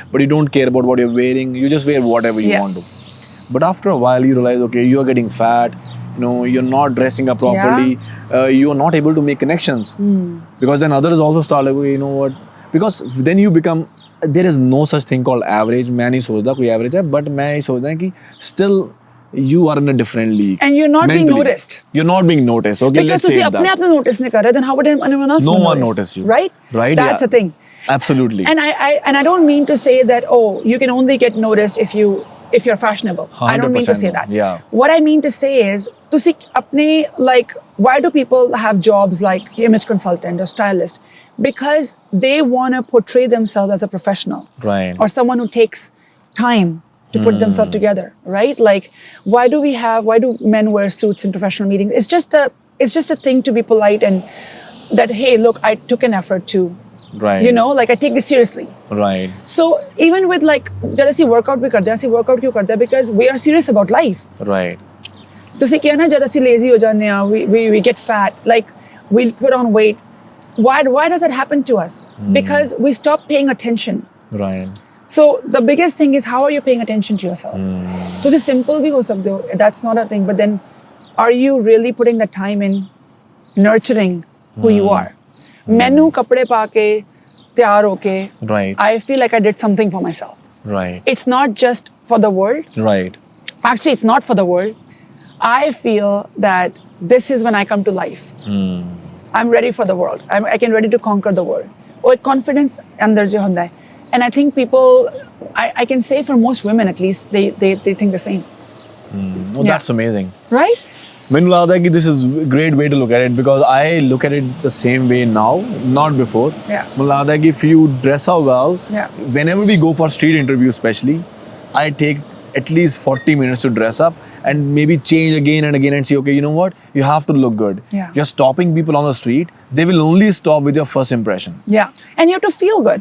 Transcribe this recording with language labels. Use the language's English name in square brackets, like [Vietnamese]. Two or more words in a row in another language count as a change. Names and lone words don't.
[English] But you don't care about what you're wearing. You just wear whatever you Yeah. want to. But after a while, you realize, okay, you're getting fat. You're not dressing up properly. You're not able to make connections. Because then others also start like, okay, you know what? Because then you become, there is no such thing called average. [Hindi] मैं नहीं सोचता कोई average है, but मैं ये सोचता कि [English] still you are in a different league. And you're not being mentally. noticed. You're not being noticed. Okay, Because let's say [Punjabi] ਤੁਸੀਂ ਆਪਣੇ ਆਪ ਨੂੰ notice ਨਹੀਂ ਕਰ ਰਹੇ, [English] then how would anyone else No one notice? notice you. Right? Right, That's yeah. the thing. Absolutely. And I don't mean to say that, you can only get noticed if you're fashionable. I don't mean to say 100% that. yeah. What I mean to say is, [Punjabi] ਤੁਸੀਂ ਆਪਣੇ, [English] like, why do people have jobs like image consultant or stylist? Because they want to portray themselves as a professional. Right. Or someone who takes time to put themselves together, right? Like, why do men wear suits in professional meetings? It's just a thing to be polite and that, hey, look, I took an effort to, Right. like, I take this seriously. Right. So even with, like, [Hindi] जब ਅਸੀਂ workout भी करते हैं, ਅਸੀਂ workout क्यों करते हैं? [English] Because we are serious about life. Right. [Punjabi] ਤੁਸੀਂ ਕਿਹਾ ਨਾ, ਜਦ ਅਸੀਂ lazy ਹੋ ਜਾਂਦੇ ਹਾਂ, [English] we get fat, like, we put on weight. Why does that happen to us? Because we stop paying attention. Right. So the biggest thing is, how are you paying attention to yourself? [Hindi] ਤੁਸੀਂ simple भी हो सकते हो, [English] that's not a thing, but then are you really putting the time in nurturing who you are? [Punjabi] ਮੈਨੂੰ ਕੱਪੜੇ ਪਾ ਕੇ ਤਿਆਰ ਹੋ ਕੇ, [English] Right. I feel like I did something for myself. Right. It's not just for the world. Right. Actually, it's not for the world. I feel that this is when I come to life. I'm ready for the world. I can ready to conquer the world. [Hindi] और confidence अंदर जो होता है. [English] And I think people, I can say for most women at least, they think the same. No, Yeah. that's amazing. Right? [Punjabi] ਮੈਨੂੰ ਲੱਗਦਾ ਹੈ ਕਿ [English] this is a great way to look at it because I look at it the same way now, not before. Yeah. [Punjabi] ਮੈਨੂੰ ਲੱਗਦਾ ਹੈ ਕਿ [English] if you dress up well, Yeah. whenever we go for street interviews especially, I take at least 40 minutes to dress up and maybe change again and again and say, okay, you know what? You have to look good. Yeah. You're stopping people on the street. They will only stop with your first impression. Yeah. And you have to feel good.